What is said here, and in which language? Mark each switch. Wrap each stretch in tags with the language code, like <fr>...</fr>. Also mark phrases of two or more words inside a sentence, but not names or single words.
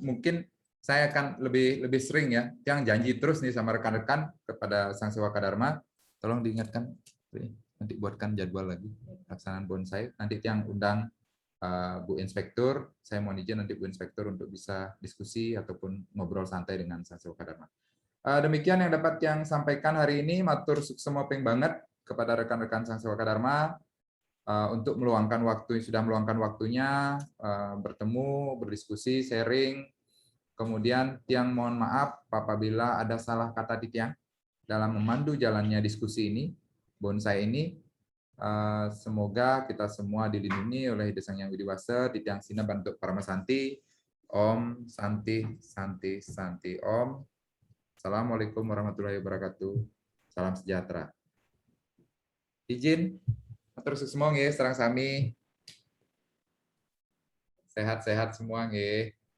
<id>Mungkin saya akan lebih sering ya, yang janji terus nih sama rekan-rekan kepada Sansewaka Dharma, tolong diingatkan nanti buatkan jadwal lagi pelaksanaan bonsai. Nanti yang undang Bu Inspektur, saya mohon izin nanti Bu Inspektur untuk bisa diskusi ataupun ngobrol santai dengan Sansewaka Dharma. Demikian yang dapat yang sampaikan hari ini.</id> <ban>Matur suksema ping banget</ban> <id>kepada rekan-rekan Sansewaka Dharma untuk meluangkan waktu, sudah meluangkan waktunya bertemu, berdiskusi, sharing. Kemudian Tiang mohon maaf apabila ada salah kata Tiang dalam memandu jalannya diskusi ini, bonsai ini. Semoga kita semua dilindungi oleh Ide Sang Hyang Widiwasa,</id> <ban>Tiang Sina Bantuk Paramasanti.</ban> <sa>Om Santi Santi Santi Om.</sa> <ar>السلام عليكم ورحمة الله وبركاته.</ar> <id>Salam sejahtera. Izin terus semua nggih,</id> <ban>serang sami.</ban> <id>Sehat-sehat semua nggih.</id>